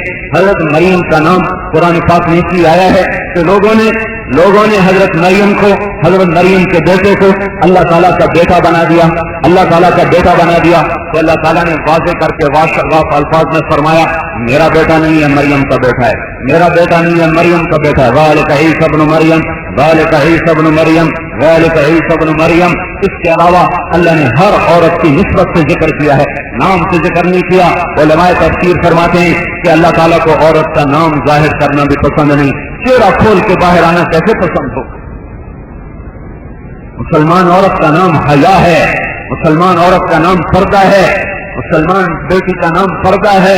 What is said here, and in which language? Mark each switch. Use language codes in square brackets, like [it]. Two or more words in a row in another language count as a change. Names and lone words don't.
[ur] حضرت مریم کا نام قرآن پاک میں کی آیا ہے کہ لوگوں نے حضرت مریم کو، حضرت مریم کے بیٹے کو اللہ تعالیٰ کا بیٹا بنا دیا، اللہ تعالیٰ کا بیٹا بنا دیا۔ تو اللہ تعالیٰ نے واضح کر کے واضح الفاظ میں فرمایا میرا بیٹا نہیں ہے، مریم کا بیٹا ہے، میرا بیٹا نہیں ہے، مریم کا بیٹا ہے۔ [ar] ذالک عیسی ابن مریم، ذالک عیسی ابن مریم، ذالک عیسی ابن مریم۔ [ur] اس کے علاوہ اللہ نے ہر عورت کی نسبت سے ذکر کیا ہے، نام سے ذکر نہیں کیا۔ علماء تفسیر فرماتے ہیں کہ اللہ تعالیٰ کو عورت کا نام ظاہر کرنا بھی پسند نہیں، چہرہ کھول کے باہر آنا کیسے پسند ہو؟ مسلمان عورت کا نام حیا ہے، مسلمان عورت کا نام پردہ ہے، مسلمان بیٹی کا نام پردہ ہے۔